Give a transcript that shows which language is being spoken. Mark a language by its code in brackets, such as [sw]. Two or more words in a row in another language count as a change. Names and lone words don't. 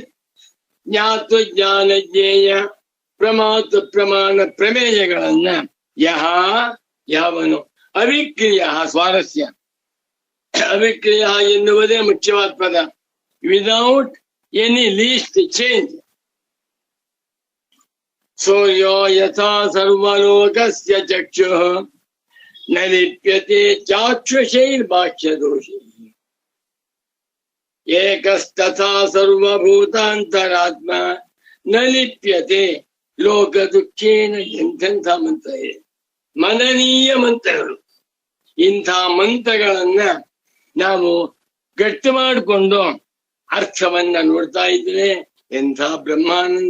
[kn] ಜ್ಞಾತು ಜ್ಞಾನ ಜ್ಞೇಯ ಪ್ರಮಾತು ಪ್ರಮಾಣ ಪ್ರಮೇಯಗಳನ್ನ ಯಾವನು ಅವಿಕ್ರಿಯ, ಸ್ವಾರಸ್ಯ, ಅವಿಕ್ರಿಯ ಎನ್ನುವುದೇ ಮುಖ್ಯವಾದ ಪದ. [en] without any least change. [sa] ಸೂರ್ಯೋ ಯಥಾ ಸರ್ವಲೋಕಸ್ಯ ಚಕ್ಷುಃ ನ ಲಿಪ್ಯತೆ ಚಾಕ್ಷುಷೈರ್ಭಾಷ್ಯ ದೋಷೈಃ ಏಕಸ್ತಥಾ ಸರ್ವಭೂತಾಂತರಾತ್ಮ ನ ಲಿಪ್ಯತೆ ಲೋಕ ದುಃಖೇನ. [kn] ಎಂತೆಂಥ ಮಂತ್ರ ಇದೆ! ಮನನೀಯ ಮಂತ್ರಗಳು. ಇಂಥ ಮಂತ್ರಗಳನ್ನ ನಾವು ಗಟ್ಟಿ ಮಾಡಿಕೊಂಡು ಅರ್ಥವನ್ನ ನೋಡ್ತಾ ಇದ್ರೆ ಎಂಥ ಬ್ರಹ್ಮಾನಂದ!